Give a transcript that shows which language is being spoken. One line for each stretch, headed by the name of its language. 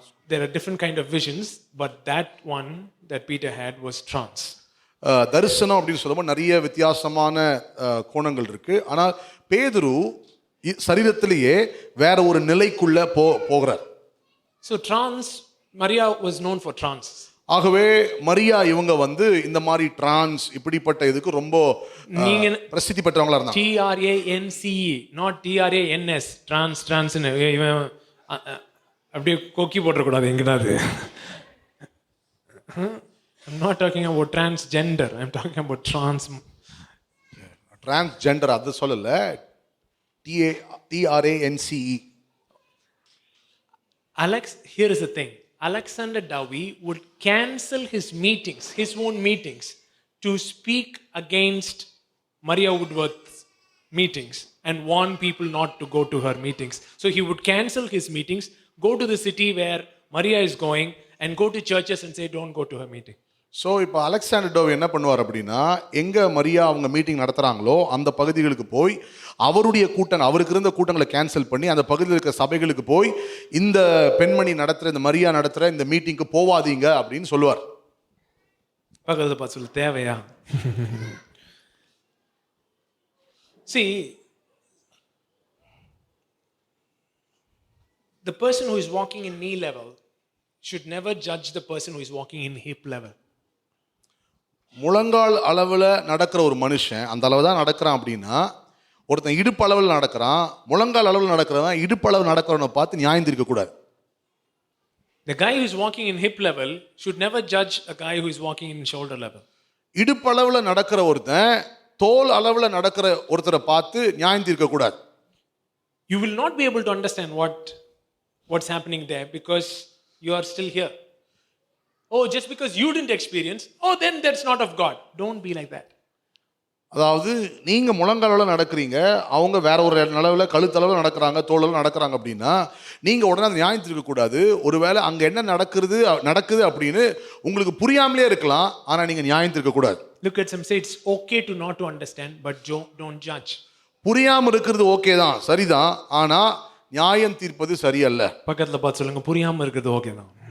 English: There are different kind of visions, but that one that Peter had was trance.
Tamil: தரிசனம் அப்படின்னு சொல்லும்போது நிறைய வித்தியாசமான கோணங்கள் இருக்கு. ஆனால் பேதுரு சரீரத்திலேயே வேற ஒரு நிலைக்குள்ள போகிறார்.
English: So trance, Maria was known for trance.
Tamil: ஆகவே மரியா இவங்க இந்த மாதிரி டிரான்ஸ் இப்படிப்பட்ட இதுக்கு ரொம்ப பிரசித்தி பெற்றவங்களா இருந்தாங்க.
English: TRANCE, not TRANS, trans
Tamil: இவன் அப்படியே கொக்கி போட்டுறக்கூடாது எங்கேனாது.
English: I'm not talking about transgender, I'm talking about
Tamil: transgender அது சொல்லல, TRANCE.
English: Here is the thing. Alexander Dowie would cancel his meetings, his own meetings, to speak against Maria Woodworth's meetings and warn people not to go to her meetings. So he would cancel his meetings, go to the city where Maria is going, and go to churches and say, don't go to her meeting.
Tamil: So இப்போ Alexander டோவி என்ன பண்ணுவார் அப்படின்னா, எங்கே மரியா அவங்க meeting நடத்துகிறாங்களோ அந்த பகுதிகளுக்கு போய் அவருடைய கூட்டங்கள், அவருக்கு இருந்த கூட்டங்களை கேன்சல் பண்ணி அந்த பகுதியில் இருக்கிற சபைகளுக்கு போய் இந்த பெண்மணி நடத்துகிற, இந்த மரியா நடத்துகிற இந்த மீட்டிங்க்கு போவாதீங்க அப்படின்னு சொல்லுவார். பக்கத்தில் பார்த்து சொல்ல தேவையா?
English: See, the person who is walking in knee level should never judge the person who is walking in hip level.
Tamil: முழங்கால் அளவில் நடக்கிற ஒரு மனுஷன் அந்த அளவு தான் நடக்கிறான் அப்படின்னா, ஒருத்தன் இடுப்பளவில் நடக்கிறான், முழங்கால் அளவில் நடக்கிறவன் இடுப்பளவு நடக்கிறவனை பார்த்து நியாயம் தீர்க்க கூடாது.
English: The guy who is walking in hip level should never judge a guy who is walking in shoulder level.
Tamil: இடுப்பளவில் நடக்கிற ஒருத்தன் தோல் அளவில் நடக்கிற ஒருத்தரை பார்த்து நியாயம் தீர்க்க கூடாது.
English: You will not be able to understand what's happening there because you are still here. Oh, just because you didn't experience, oh, then that's not of God. Don't be like that.
Tamil: அதாவது நீங்க முழங்கால நடக்கிறீங்க, அவங்க வேற ஒரு அளவில் கழுத்தளவில் நடக்கிறாங்க, தோளவில் நடக்கிறாங்க அப்படின்னா நீங்க உடனே அந்த நியாயம் தீர்க்க கூடாது. ஒருவேளை அங்க என்ன நடக்குது அப்படின்னு உங்களுக்கு புரியாமலே இருக்கலாம், ஆனா நீங்க நியாயம் தீர்க்க கூடாது.
English: Look at some say it's okay to not to understand, but don't judge.
Tamil: புரியாம இருக்கிறது ஓகே தான், சரிதான், ஆனா நியாயம் தீர்ப்பது சரியல்ல. பக்கத்துல பார்த்து சொல்லுங்க, புரியாம இருக்கிறது ஓகே தான்.